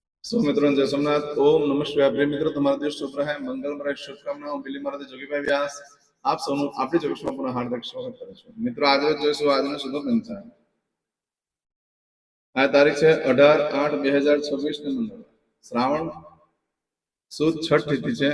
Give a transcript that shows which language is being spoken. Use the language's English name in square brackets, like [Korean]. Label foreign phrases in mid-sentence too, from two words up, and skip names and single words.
[Hindi] सो मित्रों जय सोमनाथ। ओम नमः शिवाय। प्रिय मित्रों, [Gujarati] તમારો દિવસ શુભ રહે, મંગલમય શુભકામનાઓ મિલી મારા જોગીભાઈ વ્યાસ આપ સૌનું આપણી જોગેશમાં પુનઃ હાર્દિક સ્વાગત કરું છું। મિત્રો આજે જોઈશું આજનો શુભ પંચાંગ। આ તારીખ છે 18/8/2026 ને મંગળવાર, શ્રાવણ સુદ છઠ તિથિ છે।